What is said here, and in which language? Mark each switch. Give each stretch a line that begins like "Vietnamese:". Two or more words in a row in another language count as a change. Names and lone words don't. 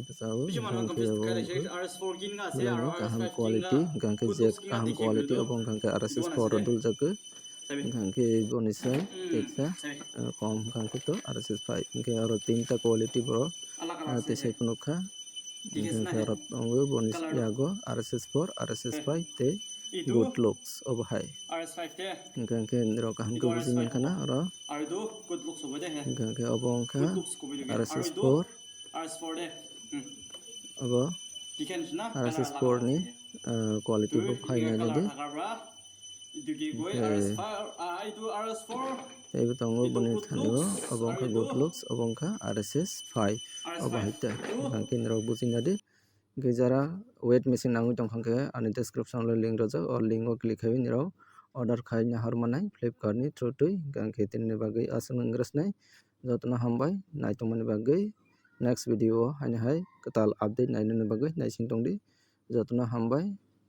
Kok Borok: bwchao hingka khe obo belai ni kaham quality hingka khe je kaham quality obo wngkha khe RSS4 o duljago hingka khe boni sai teksa kom hingka khe to RSS5 hingke aro tinta quality borok tesai po nukha hingka khe aro tongo boni yago RSS4 RSS5 tei
English: good looks
Kok Borok: obo hai hingka khe norok kaham khe buji mankha aro hingka khe obo wngkha RSS4 obo RSS4 ni quality bo phai nainai di tei bo tongo boni thani o obo wngkha
English: good looks
Kok Borok: obo wngkha RSS5 obo hai ta hingka khe norok bujina di hingke jara
English: weight machine
Kok Borok: nangui tongkha khe ani description o link rojak o link o click khaiwi norok order khai naharmanai Flipkart ni through tui hingka khe tini bagui asuk wngna rwsnai jotono hambai naitongmani bagui
English: next video
Kok Borok: o haino hai katal update nainani bagui naising tongdi যত্ন হামबाय।